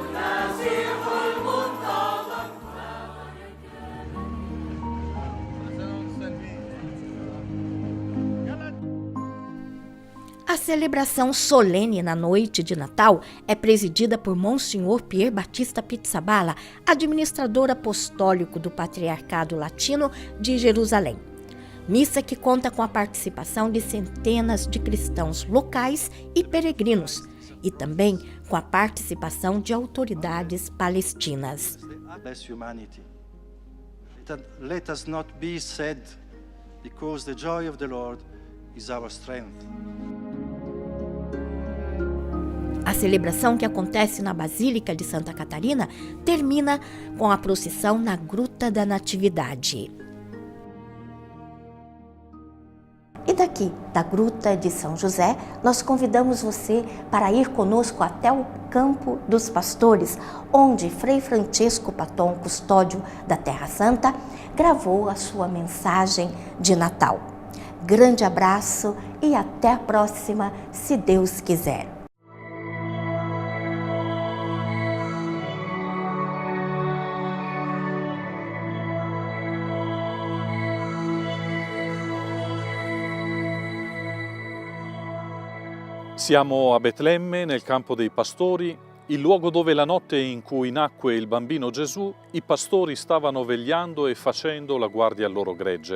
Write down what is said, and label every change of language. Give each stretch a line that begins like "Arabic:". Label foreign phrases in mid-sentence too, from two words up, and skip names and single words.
Portuguese: A celebração solene na noite de Natal é presidida por Monsenhor Pier Batista Pizzaballa, administrador apostólico do Patriarcado Latino de Jerusalém. Missa que conta com a participação de centenas de cristãos locais e peregrinos, e também com a participação de autoridades palestinas.
English: Let us not be sad, because the joy of the Lord is our strength.
Portuguese: A celebração, que acontece na Basílica de Santa Catarina, termina com a procissão na Gruta da Natividade. E daqui, da Gruta de São José, nós convidamos você para ir conosco até o Campo dos Pastores, onde Frei Francesco Paton, custódio da Terra Santa, gravou a sua mensagem de Natal. Grande abraço e até a próxima, se Deus quiser.
Italian: Siamo a Betlemme, nel campo dei pastori, il luogo dove la notte in cui nacque il bambino Gesù, i pastori stavano vegliando e facendo la guardia al loro gregge.